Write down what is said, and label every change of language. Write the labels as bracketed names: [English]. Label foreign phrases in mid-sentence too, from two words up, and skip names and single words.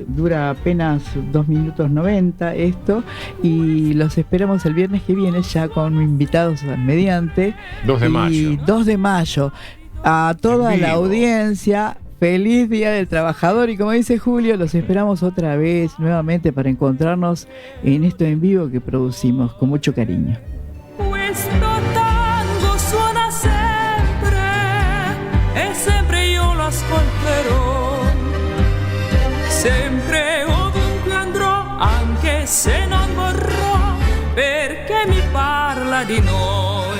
[Spanish] Dura apenas 2 minutos 90 esto, y los esperamos el viernes que viene ya con invitados mediante. 2 de mayo. 2 de mayo. A toda la audiencia, feliz Día del Trabajador, y como dice Julio, los esperamos otra vez nuevamente para encontrarnos en esto en vivo que producimos con mucho cariño. [Italian] Questo tango suona sempre e sempre io lo ascolterò, sempre ovunque andrò, anche se non vorrò, perché mi parla di noi.